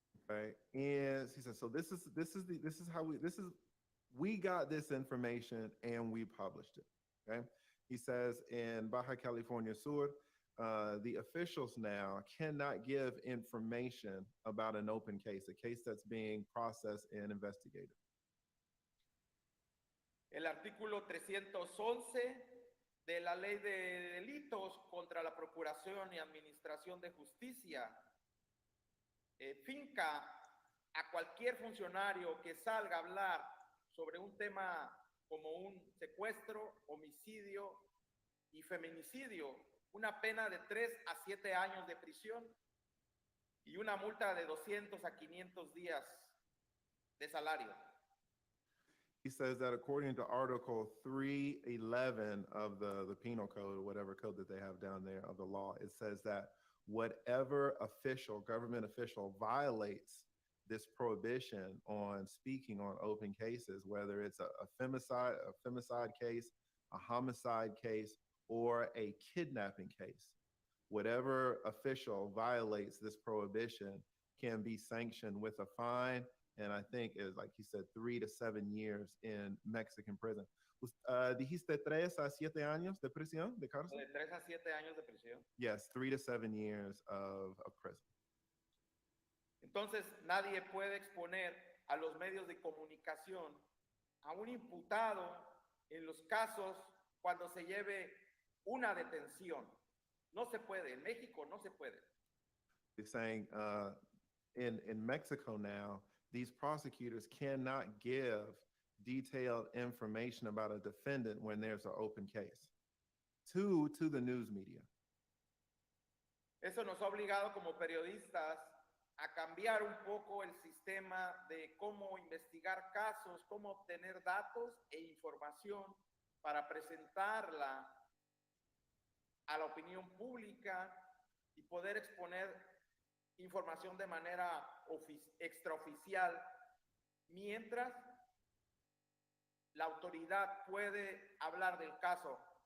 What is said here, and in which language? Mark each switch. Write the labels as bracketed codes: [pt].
[en] Okay, and he says, so this is how we got this information and we published it. Okay, he says in Baja California Sur, the officials now cannot give information about an open case, a case that's being processed and investigated. [es] El artículo 311 de la Ley de Delitos contra la Procuración y Administración de Justicia finca a cualquier funcionario que salga a hablar sobre un tema como un secuestro, homicidio y feminicidio, una pena de 3 a 7 años de prisión y una multa de 200 a 500 días de salario. [en] He says that according to Article 311 of the Penal Code, or whatever code that they have down there of the law, it says that whatever official, government official, violates this prohibition on speaking on open cases, whether it's a femicide case, a homicide case, or a kidnapping case, whatever official violates this prohibition can be sanctioned with a fine, and I think is, like he said, 3 to 7 years in Mexican prison. [es] Dijiste 3 a 7 años de prisión, de cárcel? De 3 a 7 años de prisión. [en] Yes, 3 to 7 years of prison. [es] Entonces, nadie puede exponer a los medios de comunicación a un imputado en los casos cuando se lleve una detención. No se puede, en México no se puede. [en] He's saying in Mexico now, these prosecutors cannot give detailed information about a defendant when there's an open case to the news media. [es] Eso nos ha obligado como periodistas a cambiar un poco el sistema de cómo investigar casos, cómo obtener datos e información para presentarla a la opinión pública y poder exponer información de manera extraoficial, mientras la autoridad puede hablar del caso.